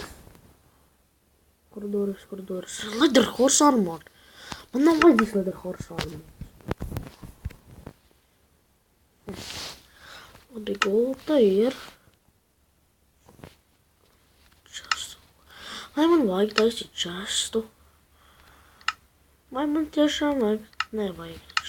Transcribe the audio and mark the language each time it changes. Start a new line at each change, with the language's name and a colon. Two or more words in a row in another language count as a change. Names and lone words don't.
Latvian: Kur durvis?
English: Leather horse armor.
Latvian: Man nav vajadzīgs
English: leather horse armor.
Latvian: Labi, gulta ir. Vai man vajag taisīt čestu? Vai man tiešām vajag? Nevajag.